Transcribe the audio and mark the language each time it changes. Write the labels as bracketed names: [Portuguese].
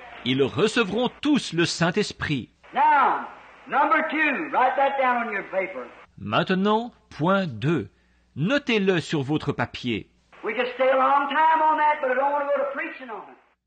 [French] Ils recevront tous le Saint-Esprit. [English] Now, number 2, write that down on your paper. [French] Maintenant, point 2. Notez-le sur votre papier. [English] We could stay a long time on that, but I don't want to go to preaching on it.